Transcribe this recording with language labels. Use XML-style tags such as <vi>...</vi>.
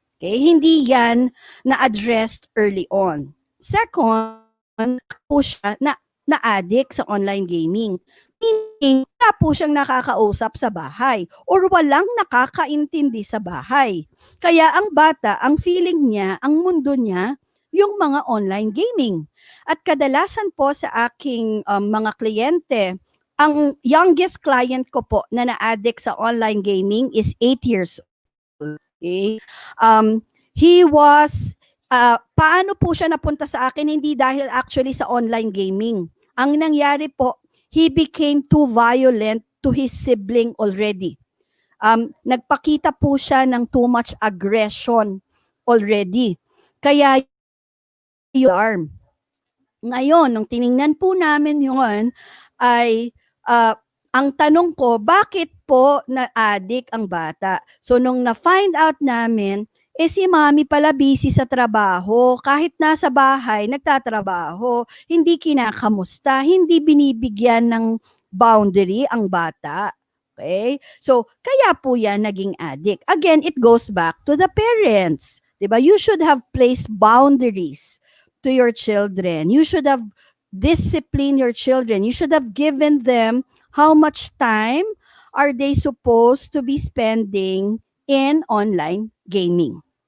<tl>Okay, hindi yan na-addressed early on. Second, po siya na-addict sa online gaming. Meaning, wala po siyang nakakausap sa bahay or walang nakakaintindi sa bahay. Kaya ang bata, ang feeling niya, ang mundo niya, yung mga online gaming. At kadalasan po sa aking mga kliyente, ang youngest client ko po na na-addict sa online gaming</tl> <en>is 8 years old.</en> <tl>Okay?</tl> <en>He was,</en> <tl>paano po siya napunta sa akin? Hindi dahil actually sa online gaming. Ang nangyari po,</tl> <en>he became too violent to his sibling already.</en> <tl>Nagpakita po siya ng</tl> <en>too much aggression already.</en> <tl>Kaya yung alarm. Ngayon, nung tiningnan po namin yun, ay ang tanong ko, bakit po na-addict ang bata? So, nung na-find out namin, si mami pala busy sa trabaho. Kahit nasa bahay, nagtatrabaho. Hindi kinakamusta, hindi binibigyan ng boundary ang bata. Okay? So, kaya po yan naging addict.</tl> <en>Again, it goes back to the parents.</en> <tl>Diba?</tl> <en>You should have placed boundaries to your children. You should have disciplined your children. You should have given them how much time are they supposed to be spending in online gaming.</en>